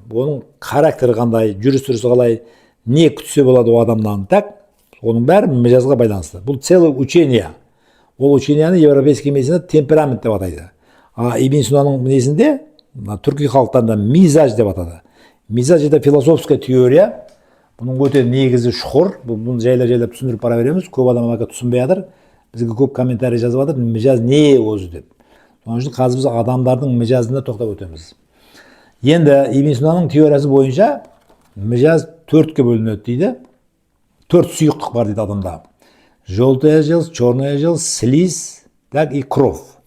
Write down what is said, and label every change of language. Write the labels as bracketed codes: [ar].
[kk] Оның характері қандай, жүріс-тұрысы қалай, не күтсе болады о адамнан. Так, оның бәрі мижазға байланысты. Бұл [ru] целое учение. [kk] Ол учениені [ru] европейский медицина [kk] темперамент деп атайды. Ибн Синаның несінде түркі халықтарында мизаж деп атады. [ru] Мизаж это философская теория. [kk] Бұның өте негізі шұқыр. Бұны жайлап түсіндіріп бара береміз. Көп адам түсінбей жатыр. Бізге көп комментарий жазып жатыр. Мижаз не өзі деп. Соның үшін қазір біз адамдардың мижазына тоқтап өтеміз. Енді Ибн Синаның теориясы бойынша мижаз 4-ке бөлінеді дейді. 4 сұйықтық бар дейді адамда. [ru] Желтая желчь, черная желчь, слизь, так и кровь.